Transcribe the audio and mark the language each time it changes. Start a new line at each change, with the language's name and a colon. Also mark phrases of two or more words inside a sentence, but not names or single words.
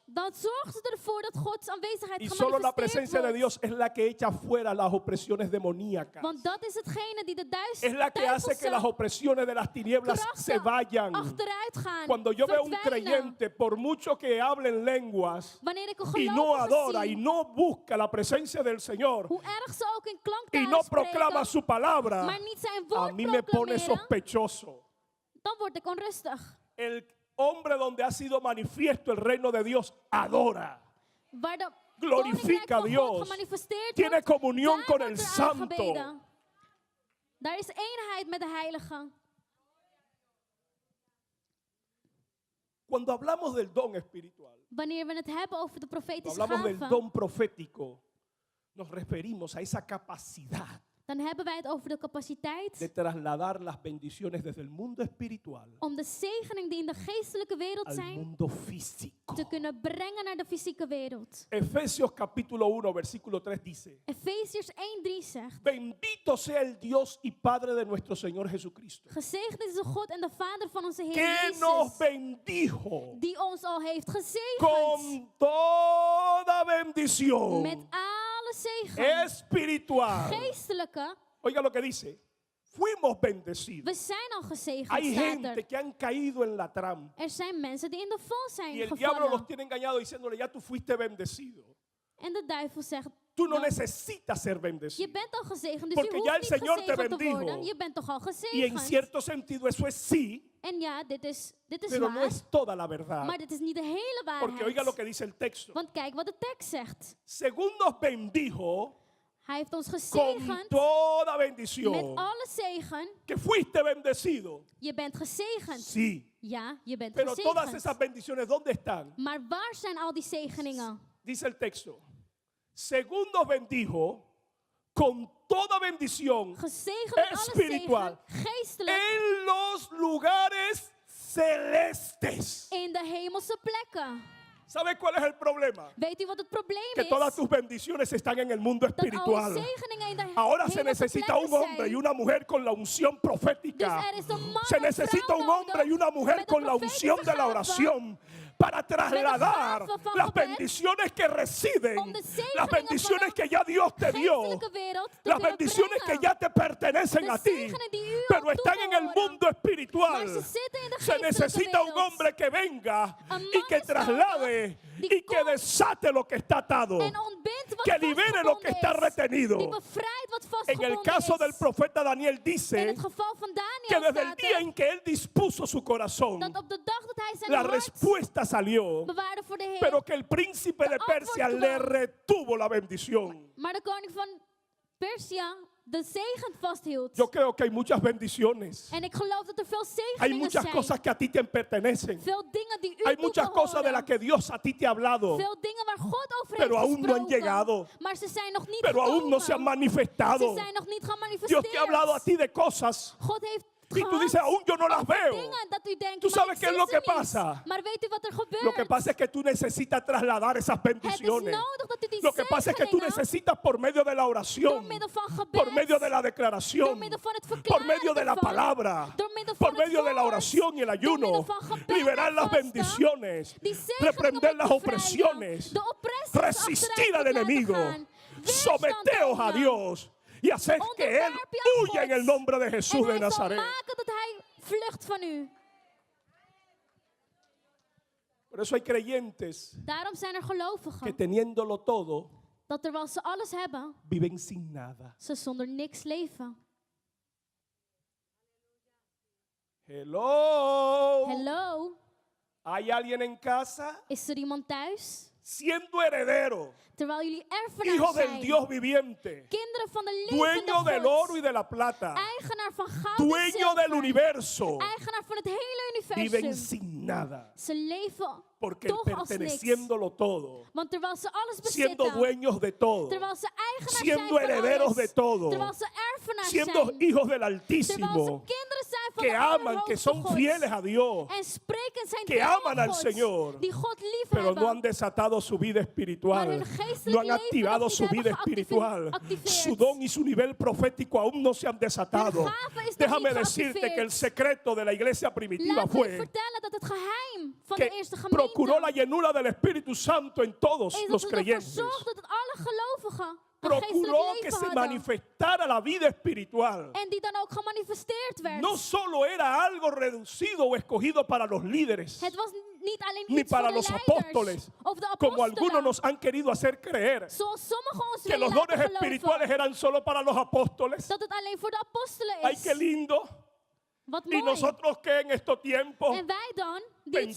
Dutch: dan zorgt het ervoor dat Gods aanwezigheid
Spanish: Y solo la
Dutch: gemanifesteerd
Spanish: presencia de
Dutch: wordt.
Spanish: Dios es la que echa fuera las opresiones demoníacas.
Dutch: Want dat is hetgene die de
Spanish: Es la que hace que las opresiones de las tinieblas se vayan.
Dutch: achteruit gaan.
Spanish: Cuando yo veo un
Dutch: verdwijnen.
Spanish: creyente, por mucho que hable en lenguas
Dutch: Wanneer ik een
Spanish: y no
Dutch: gelovige
Spanish: adora y
Dutch: zie,
Spanish: no busca la presencia del Señor
Dutch: hoe erg ze ook in
Spanish: y
Dutch: klanktaal
Spanish: no
Dutch: spreken,
Spanish: proclama su palabra,
Dutch: maar niet zijn
Spanish: a
Dutch: woord
Spanish: mí me pone
Dutch: proclameren,
Spanish: sospechoso.
Dutch: dan word ik onrustig.
Spanish: El hombre donde ha sido manifiesto el reino de Dios adora,
Dutch: Waar de
Spanish: glorifica a
Dutch: koninkrijk van God
Spanish: Dios,
Dutch: gemanifesteerd
Spanish: tiene
Dutch: wordt,
Spanish: comunión
Dutch: daar
Spanish: con
Dutch: wordt
Spanish: el
Dutch: er
Spanish: Santo.
Dutch: aangebeden. Daar is eenheid met de Heilige.
Spanish: Cuando hablamos del don espiritual,
Dutch: Wanneer we het hebben over de
Spanish: cuando
Dutch: profetische
Spanish: hablamos del
Dutch: gaven,
Spanish: don profético, nos referimos a esa capacidad
Dutch: dan hebben wij het over de capaciteit
Spanish: de trasladar las bendiciones desde el mundo espiritual
Dutch: om de zegening die in de geestelijke wereld
Spanish: al
Dutch: zijn,
Spanish: mundo físico.
Dutch: te kunnen brengen naar de fysieke wereld.
Spanish: Efesios capítulo 1, versículo 3 dice:
Dutch: Efeziërs 1:3 zegt:
Spanish: Bendito sea el Dios y Padre de nuestro Señor Jesucristo,
Dutch: Gezegend is de God en de Vader van onze Heer
Spanish: que nos
Dutch: Jezus,
Spanish: bendijo
Dutch: die ons al heeft gezegend
Spanish: con toda bendición
Dutch: met alle zegen,
Spanish: espiritual.
Dutch: geestelijke.
Spanish: Oiga lo que dice: fuimos bendecidos.
Dutch: We zijn al gezegend,
Spanish: Hay
Dutch: staat
Spanish: gente
Dutch: er.
Spanish: que han caído en la trampa
Dutch: Er zijn mensen die in de val zijn
Spanish: y el diablo los
Dutch: gevallen.
Spanish: tiene engañados diciéndole: ya tú fuiste bendecido.
Dutch: En de duivel zegt,
Spanish: Tú no
Dutch: "Nou,
Spanish: necesitas ser
Dutch: je
Spanish: bendecido.
Dutch: bent al gezegend, dus
Spanish: Porque
Dutch: je
Spanish: ya
Dutch: hoeft
Spanish: el
Dutch: niet
Spanish: Señor te
Dutch: gezegend te
Spanish: bendijo.
Dutch: worden. Je bent toch al
Spanish: Y en
Dutch: gezegend.
Spanish: cierto sentido eso es sí,
Dutch: En ja, dit is
Spanish: pero no
Dutch: waar,
Spanish: es toda la verdad.
Dutch: maar dit is niet de hele
Spanish: Porque oiga lo que
Dutch: waarheid.
Spanish: dice el texto.
Dutch: Want kijk wat de tekst zegt.
Spanish: Según nos bendijo
Dutch: Hij heeft ons
Spanish: con
Dutch: gezegend
Spanish: toda
Dutch: met
Spanish: bendición,
Dutch: alle zegen.
Spanish: que fuiste bendecido.
Dutch: Je bent gezegend.
Spanish: Sí,
Dutch: Ja, je bent
Spanish: pero todas
Dutch: gezegend.
Spanish: esas bendiciones, ¿dónde están?
Dutch: Maar waar zijn al die zegeningen?
Spanish: Dice el texto: según nos bendijo con toda bendición
Dutch: Gezegend met alle
Spanish: espiritual
Dutch: zegen, geestelijk,
Spanish: en los lugares celestes.
Dutch: in de hemelse plekken.
Spanish: ¿Sabe cuál es el problema?
Dutch: Weet u wat het probleem
Spanish: Que
Dutch: is?
Spanish: todas tus bendiciones están en el mundo
Dutch: Dat alle
Spanish: espiritual.
Dutch: zegeningen in de
Spanish: Ahora se
Dutch: hemelse
Spanish: necesita un
Dutch: plekken
Spanish: hombre y
Dutch: zijn.
Spanish: una mujer con la unción profética.
Dutch: Dus er is een man
Spanish: Se
Dutch: en
Spanish: necesita
Dutch: vrouw
Spanish: un hombre y una
Dutch: nodig
Spanish: mujer
Dutch: met
Spanish: con
Dutch: een
Spanish: la unción de la
Dutch: profetische
Spanish: oración para trasladar
Dutch: gave van
Spanish: las
Dutch: gebed
Spanish: bendiciones que residen,
Dutch: om de zegeningen
Spanish: las bendiciones
Dutch: van
Spanish: que ya Dios te dio,
Dutch: geestelijke wereld te
Spanish: las
Dutch: kunnen
Spanish: bendiciones que
Dutch: brengen.
Spanish: ya te pertenecen
Dutch: De
Spanish: a ti,
Dutch: zegenen die u
Spanish: pero
Dutch: al
Spanish: están en el
Dutch: toebehoren.
Spanish: mundo espiritual.
Dutch: Maar ze zitten in de
Spanish: Se
Dutch: geestelijke
Spanish: necesita un
Dutch: wereld.
Spanish: hombre que venga
Dutch: Een
Spanish: y
Dutch: man
Spanish: que
Dutch: is
Spanish: traslade
Dutch: nodig die
Spanish: y que
Dutch: komt
Spanish: desate lo que está atado,
Dutch: En ontbindt wat
Spanish: que libere lo que está
Dutch: vastgebonden is.
Spanish: retenido.
Dutch: Die bevrijdt wat
Spanish: En
Dutch: vastgebonden
Spanish: el caso
Dutch: is.
Spanish: del profeta Daniel
Dutch: In
Spanish: dice
Dutch: het geval van
Spanish: que
Dutch: Daniel
Spanish: desde el
Dutch: staat
Spanish: día
Dutch: er
Spanish: en que él dispuso su corazón,
Dutch: dat op de dag dat hij zijn
Spanish: la
Dutch: hart
Spanish: respuesta salió,
Dutch: bewaarde voor de Heer,
Spanish: pero que el príncipe de
Dutch: antwoord
Spanish: Persia
Dutch: kwam.
Spanish: le retuvo la bendición.
Dutch: maar de koning van Persia de zegen vasthield.
Spanish: Yo creo que hay muchas bendiciones.
Dutch: En ik geloof dat er veel
Spanish: Hay
Dutch: zegeningen
Spanish: muchas
Dutch: zijn.
Spanish: cosas que a ti te pertenecen.
Dutch: Veel dingen die u
Spanish: Hay muchas cosas de
Dutch: toebehoren.
Spanish: las que Dios a ti te ha hablado,
Dutch: Veel dingen waar God over
Spanish: pero
Dutch: heeft
Spanish: aún no han
Dutch: gesproken.
Spanish: llegado.
Dutch: Maar ze zijn nog niet
Spanish: pero aún no se han
Dutch: gekomen.
Spanish: manifestado.
Dutch: Ze zijn nog niet
Spanish: Dios
Dutch: gemanifesteerd.
Spanish: te ha hablado a ti de cosas
Dutch: God heeft
Spanish: y tú dices, aún yo no las veo.
Dutch: dingen dat u denkt,
Spanish: Tú
Dutch: maar
Spanish: sabes
Dutch: ik
Spanish: qué es
Dutch: zie
Spanish: lo
Dutch: ze
Spanish: que
Dutch: niet.
Spanish: pasa.
Dutch: Maar weet u wat er gebeurt?
Spanish: Lo que pasa es que tú necesitas trasladar esas
Dutch: Het is
Spanish: bendiciones.
Dutch: nodig dat u die
Spanish: Lo que pasa es que tú
Dutch: zegeningen
Spanish: necesitas por medio de la
Dutch: door
Spanish: oración,
Dutch: middel van gebed,
Spanish: por medio de la
Dutch: door
Spanish: declaración,
Dutch: middel van het
Spanish: por
Dutch: verklaren
Spanish: medio de la
Dutch: ervan,
Spanish: palabra,
Dutch: door middel
Spanish: por
Dutch: van het
Spanish: medio de la
Dutch: woord,
Spanish: oración y el
Dutch: door middel
Spanish: ayuno,
Dutch: van gebed
Spanish: liberar
Dutch: en
Spanish: las
Dutch: vasten,
Spanish: bendiciones,
Dutch: die zegeningen
Spanish: reprender las
Dutch: bevrijden,
Spanish: opresiones,
Dutch: de opressies
Spanish: resistir
Dutch: achteruit
Spanish: al
Dutch: laten
Spanish: enemigo,
Dutch: gaan, weerstand
Spanish: someteos a
Dutch: tonen.
Spanish: Dios y hacer que Él
Dutch: Onderwerp je aan
Spanish: huya en
Dutch: God.
Spanish: el nombre de
Dutch: En
Spanish: Jesús de
Dutch: hij zal
Spanish: Nazaret.
Dutch: maken dat hij vlucht van u.
Spanish: Por eso hay creyentes
Dutch: Daarom zijn er
Spanish: que
Dutch: gelovigen
Spanish: teniéndolo todo,
Dutch: dat terwijl ze alles hebben,
Spanish: viven sin nada.
Dutch: ze zonder niks leven.
Spanish: Hello.
Dutch: Hello,
Spanish: ¿Hay alguien en casa?
Dutch: is er iemand thuis?
Spanish: Siendo heredero,
Dutch: Terwijl jullie
Spanish: hijo
Dutch: erfenaars
Spanish: del
Dutch: zijn,
Spanish: Dios viviente,
Dutch: kinderen van de
Spanish: dueño
Dutch: levende
Spanish: del oro y
Dutch: God,
Spanish: de la plata,
Dutch: eigenaar van goud en
Spanish: dueño del
Dutch: zilver,
Spanish: universo,
Dutch: eigenaar van het hele
Spanish: viven
Dutch: universum.
Spanish: sin nada.
Dutch: Ze leven
Spanish: Porque
Dutch: toch als niks.
Spanish: perteneciéndolo todo,
Dutch: Want terwijl ze alles
Spanish: siendo
Dutch: bezitten,
Spanish: dueños de todo,
Dutch: terwijl ze eigenaar
Spanish: siendo
Dutch: zijn van
Spanish: herederos de
Dutch: alles,
Spanish: todo,
Dutch: terwijl ze erfenaars
Spanish: siendo
Dutch: zijn,
Spanish: hijos del
Dutch: terwijl ze
Spanish: Altísimo,
Dutch: kinderen zijn van
Spanish: que
Dutch: de
Spanish: aman, que
Dutch: Allerhoogste
Spanish: son
Dutch: God,
Spanish: fieles a Dios,
Dutch: en spreken zijn
Spanish: que
Dutch: trouw
Spanish: aman
Dutch: aan
Spanish: al
Dutch: God,
Spanish: Señor,
Dutch: die God lief
Spanish: pero no han
Dutch: hebben,
Spanish: desatado su vida
Dutch: maar
Spanish: espiritual,
Dutch: hun
Spanish: no
Dutch: geestelijk
Spanish: han
Dutch: leven
Spanish: activado
Dutch: nog
Spanish: su
Dutch: niet
Spanish: vida
Dutch: hebben
Spanish: espiritual,
Dutch: geactiveerd.
Spanish: su don y su nivel profético aún no se han desatado.
Dutch: Hun gave is nog
Spanish: Déjame
Dutch: niet
Spanish: decirte que el
Dutch: geactiveerd.
Spanish: secreto de la iglesia primitiva
Dutch: Laat me
Spanish: fue
Dutch: vertellen dat het geheim van de
Spanish: que
Dutch: eerste
Spanish: procuró la
Dutch: gemeente
Spanish: llenura del Espíritu Santo en todos
Dutch: is dat
Spanish: los
Dutch: het ervoor
Spanish: creyentes.
Dutch: zorgde dat alle gelovigen een
Spanish: Procuró
Dutch: geestelijk
Spanish: que
Dutch: leven
Spanish: se
Dutch: hadden.
Spanish: manifestara la vida espiritual.
Dutch: En die dan ook gemanifesteerd werd.
Spanish: No solo era algo reducido o escogido para los líderes,
Dutch: Het was niet alleen
Spanish: ni
Dutch: iets voor
Spanish: para
Dutch: de
Spanish: los
Dutch: leiders
Spanish: apóstoles,
Dutch: of de
Spanish: como algunos
Dutch: apostelen.
Spanish: nos han querido hacer creer,
Dutch: Zoals sommigen ons
Spanish: que
Dutch: willen
Spanish: los dones
Dutch: laten
Spanish: espirituales
Dutch: geloven.
Spanish: eran solo para los apóstoles.
Dutch: Dat het alleen voor de apostelen
Spanish: Ay,
Dutch: is.
Spanish: qué lindo.
Dutch: Wat
Spanish: Y
Dutch: mooi.
Spanish: nosotros que en estos tiempos,
Dutch: En wij dan, die het zo